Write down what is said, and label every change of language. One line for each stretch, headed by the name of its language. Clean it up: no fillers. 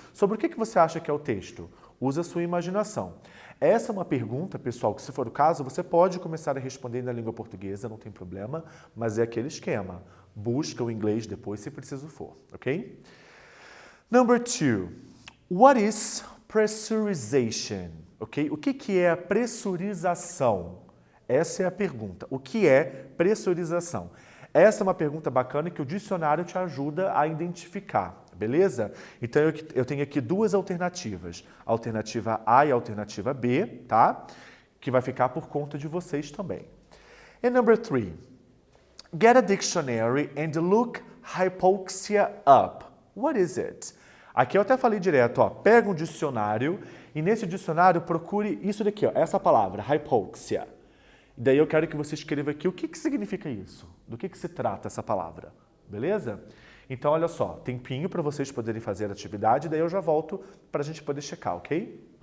Portuguese: Sobre o que você acha que é o texto? Use a sua imaginação. Essa é uma pergunta, pessoal, que se for o caso, você pode começar a responder na língua portuguesa, não tem problema, mas é aquele esquema. Busca o inglês depois, se preciso for, ok?
English: Number 2. What is pressurization?
Portuguese: Okay? O que é a pressurização? Essa é a pergunta. O que é pressurização? Essa é uma pergunta bacana que o dicionário te ajuda a identificar, beleza? Então, eu tenho aqui 2 alternativas. A alternativa A e a alternativa B, tá? Que vai ficar por conta de vocês também.
English: And number 3. Get a dictionary and look hypoxia up. What is it?
Portuguese: Aqui eu até falei direto, ó. Pega um dicionário e nesse dicionário procure isso daqui, ó. Essa palavra, hypoxia. Daí eu quero que você escreva aqui o que significa isso, do que se trata essa palavra, beleza? Então, olha só, tempinho para vocês poderem fazer a atividade, daí eu já volto para a gente poder checar, ok?